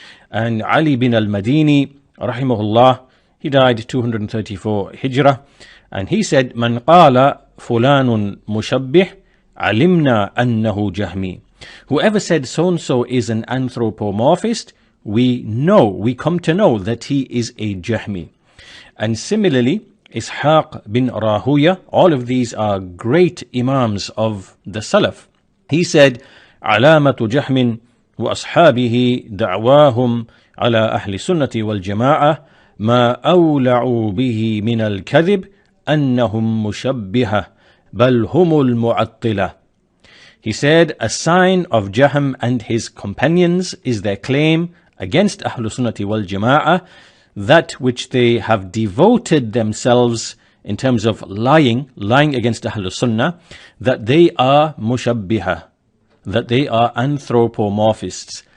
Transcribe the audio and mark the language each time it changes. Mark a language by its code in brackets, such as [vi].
[en] And Ali bin al-Madini rahimahullah, he died 234 Hijrah, and he said, [ar] Man qala fulanun mushabbih alimna annahu Jahmi. [en] Whoever said so-and-so is an anthropomorphist, we come to know that he is a Jahmi. And similarly, Ishaq bin Rahuya, all of these are great imams of the Salaf. He said, [ar] علامة جهم وأصحابه دعواهم على أهل السنة والجماعة ما أولعوا به من الكذب أنهم مشبهة بل هم المعطلة. [en] He said, a sign of Jahm and his companions is their claim against Ahlul Sunnati wal Jama'ah, that which they have devoted themselves in terms of lying against Ahlul Sunnah, that they are mushabbiha, that they are anthropomorphists.